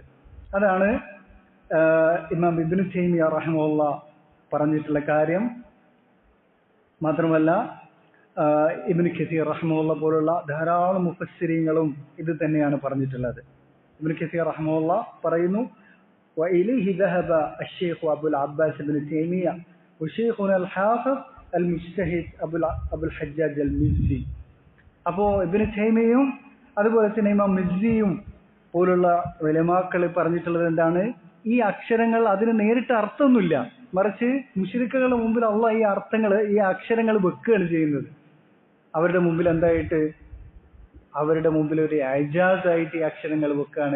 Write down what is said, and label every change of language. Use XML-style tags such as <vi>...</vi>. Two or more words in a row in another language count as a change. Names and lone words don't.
<ml>അതാണ് ഇമാം ഇബ്നു തൈമിയ്യ റഹിമഹുല്ലാ പറഞ്ഞിട്ടുള്ള കാര്യം. മാത്രമല്ല ഇബ്നു കസീർ റഹിമഹുല്ലാ പോലുള്ള ധാരാളം മുഫസ്സിരീങ്ങളും ഇത് തന്നെയാണ് പറഞ്ഞിട്ടുള്ളത്. ഇബ്നു കസീർ റഹിമഹുല്ലാ പറയുന്നു,</ml> <ar>وإليه ذهب الشيخ أبو العباس بن تيمية وشيخنا الحافظ المجتهد أبو الحجاج المزي.</ar> <ml>അപ്പോൾ ഇബ്നു തൈമിയ്യയും അതുപോലെ തന്നെ ഇമാം മിസ്സിയും പോലുള്ള ഉലമാക്കൾ പറഞ്ഞിട്ടുള്ളത് എന്താണ്, ഈ അക്ഷരങ്ങൾ അതിന് നേരിട്ട് അർത്ഥമൊന്നുമില്ല, മറിച്ച് മുശ്രിക്കുകളുടെ മുമ്പിൽ അള്ളാഹ് ഈ അക്ഷരങ്ങൾ വെക്കുകയാണ് ചെയ്യുന്നത്. അവരുടെ മുമ്പിൽ എന്തായിട്ട്, അവരുടെ മുമ്പിൽ ഒരു ഇജാസായിട്ട് ഈ അക്ഷരങ്ങൾ വെക്കുകയാണ്.</ml>